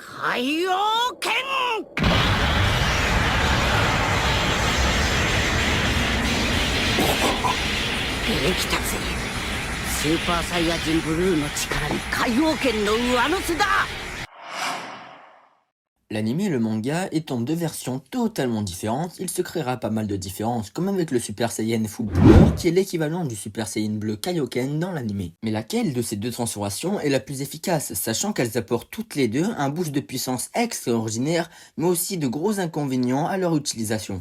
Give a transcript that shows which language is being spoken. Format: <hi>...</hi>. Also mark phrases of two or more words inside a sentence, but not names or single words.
<ja>海洋拳。できたぜ。スーパーサイヤ人ブルーの力に海洋拳の上乗せだ。</ja> <fr>L'anime et le manga étant deux versions totalement différentes, il se créera pas mal de différences, comme avec le Super Saiyan Full Power, qui est l'équivalent du Super Saiyan bleu Kaioken dans l'anime. Mais laquelle de ces deux transformations est la plus efficace, sachant qu'elles apportent toutes les deux un boost de puissance extraordinaire, mais aussi de gros inconvénients à leur utilisation.</fr>